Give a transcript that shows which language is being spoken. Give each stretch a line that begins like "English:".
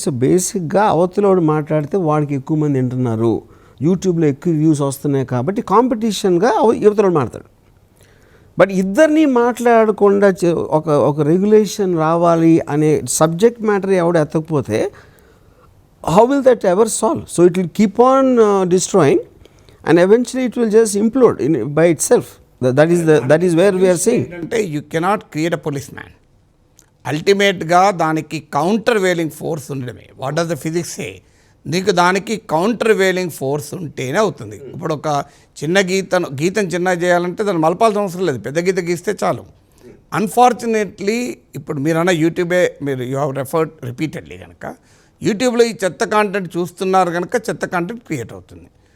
Telugu: So బేసిక్గా అవతలోడు మాట్లాడితే వాడికి ఎక్కువ మంది వింటున్నారు, యూట్యూబ్లో ఎక్కువ వ్యూస్ వస్తున్నాయి కాబట్టి కాంపిటీషన్గా యువతలోడు మాట్లాడతాడు. బట్ ఇద్దరిని మాట్లాడకుండా ఒక రెగ్యులేషన్ రావాలి అనే సబ్జెక్ట్ మ్యాటర్ ఎవడు ఎత్తకపోతే
English: how will that ever solve? So it will keep on destroying and eventually it will just implode by itself. That is where we are saying. You cannot create a policeman.
Telugu: అల్టిమేట్గా దానికి counter వేలింగ్ force ఉండడమే.
English: What does the physics say?
Telugu: నీకు దానికి counter వేలింగ్ force ఉంటేనే అవుతుంది. ఇప్పుడు ఒక చిన్న గీతం చిన్నగా చేయాలంటే దాన్ని మలపాల్సిన అవసరం లేదు, పెద్ద గీత గీస్తే చాలు. అన్ఫార్చునేట్లీ ఇప్పుడు మీరన్నా యూట్యూబే, మీరు
English: you have referred repeatedly
Telugu: కనుక యూట్యూబ్లో ఈ చెత్త కాంటెంట్ చూస్తున్నారు కనుక చెత్త కాంటెంట్ క్రియేట్ అవుతుంది.